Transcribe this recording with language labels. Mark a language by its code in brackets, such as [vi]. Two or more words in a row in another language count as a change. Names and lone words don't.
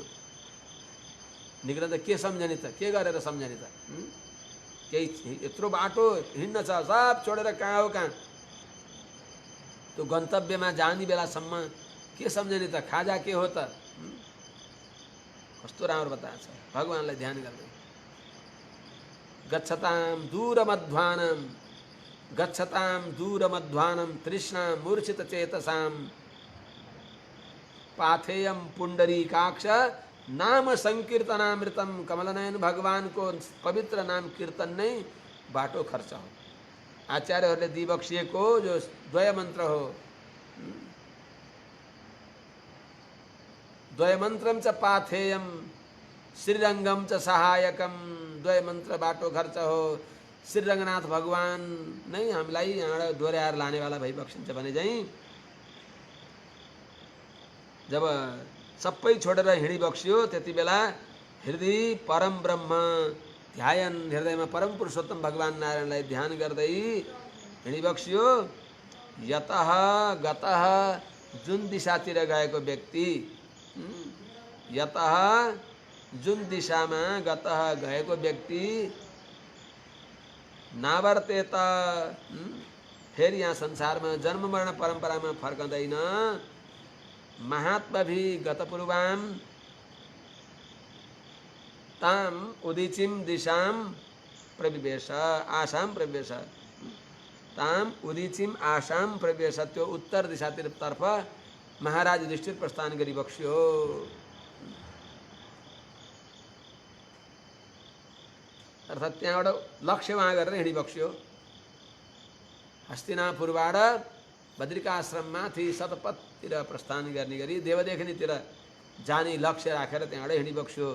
[ne] निक्लन त के सम्झने त, के गरेर सम्झने त? केही यत्रो बाटो हिँड्न छ, सब छोडेर कहाँ हो कहाँ, त्यो गन्तव्यमा जाने बेलासम्म के सम्झने त? खाजा के हो त? कस्तो राम्रो बताएको छ भगवानलाई ध्यान गर्दै। [sa] गच्छताम दूरमध्वानम, गच्छताम दूरमध्वानम तृष्णा मूर्छित चेतसाम पाथेयम पुंडरीकाक्ष नाम संकीर्तनामृतम। [ne] कमलनयन भगवान को पवित्र नाम कीर्तन नै बाटो खर्च हो। आचार्यहरूले दिबक्सिएको जो द्वय मन्त्र हो, [sa] द्वय मन्त्रम च पाथेयम श्रीरंगम च सहायकम। [ne] द्वय मन्त्र बाटो खर्च हो। श्रीरंगनाथ भगवान नै हामीलाई यहाँबाट डोर्याएर लानेवाला भइबक्सिन्छ भने चाहिँ जब सबै छोडेर हिँडिबक्सियो त्यति बेला हृदय परम ब्रह्म ध्यान, हृदयमा परम पुरुषोत्तम भगवान नारायणलाई ध्यान गर्दै हिँडिबक्सियो। [sa] यतः गतः, [ne] जुन दिशातिर गएको व्यक्ति, यतः जुन दिशामा गतः गएको व्यक्ति नावर्तेत, फेरि यहाँ संसारमा जन्म मरण परम्परामा फर्कँदैन। [sa] महात्मभि गतपूर्वाम ताम उदीचिम दिशाम प्रविवेश, आसाम प्रविवेश, ताम उदीचिम आसाम प्रविवेश। [ne] त्यो उत्तर दिशातिर तर्फ महाराज युधिष्ठिर प्रस्थान गरी बक्स्यो। अर्थात् त्यहाँबाट लक्ष्य वहाँ गरेर हिँडिबक्स्यो। हस्तिनापुरबाट बद्रिकाश्रममाथि शतपथतिर प्रस्थान गर्ने गरी देवदेखनीतिर जाने लक्ष्य राखेर त्यहाँबाट हिँडिबक्स्यो।